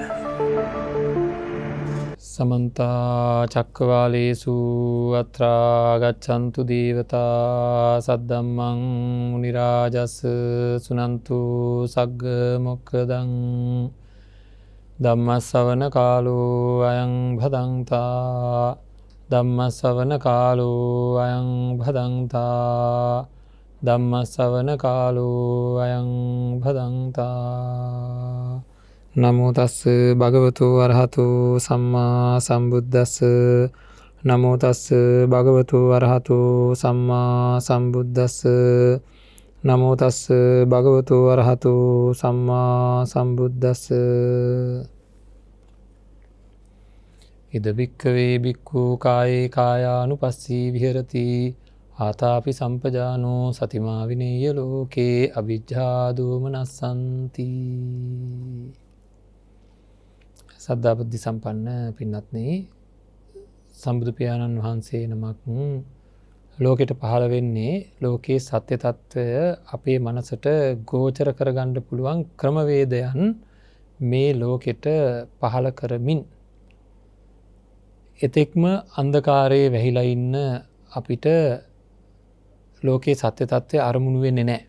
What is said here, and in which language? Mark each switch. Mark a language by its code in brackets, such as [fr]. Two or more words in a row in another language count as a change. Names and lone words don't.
[pi] සමන්ත චක්කවාලේසු අත්‍රා ගච්ඡන්තු දේවතා සද්දම්මං මුනි රාජස් සුනන්තු සග්ග මොක්ඛදං ධම්මස්සවන කාලෝ අයං භදංතා ධම්මස්සවන කාලෝ අයං භදංතා ධම්මස්සවන කාලෝ අයං භදංතා නමෝ තස්ස භගවතු අරහතු සම්මා සම්බුද්දස්ස නමෝ තස්ස භගවතු අරහතු සම්මා සම්බුද්දස්ස නමෝ තස්ස භගවතු අරහතු සම්මා සම්බුද්දස්ස ඉද භික්ඛවේ භික්ඛු කායේ කායානුපස්සී විහෙරති ආතාපි සම්පජානෝ සතිමා විනේය ලෝකේ අවිජ්ජා දෝමනස්සන්ති. [si] සද්ධා බුද්ධ සම්පන්න පින්වත්නි, සම්බුදු පියාණන් වහන්සේ නමක් ලෝකෙට පහළ වෙන්නේ ලෝකයේ සත්‍ය తত্ত্বය අපේ මනසට ගෝචර කරගන්න පුළුවන් ක්‍රමවේදයන් මේ ලෝකෙට පහළ කරමින් එතෙක්ම අන්ධකාරයේ වැහිලා ඉන්න අපිට ලෝකයේ සත්‍ය తত্ত্বය අරමුණු වෙන්නේ නැහැ.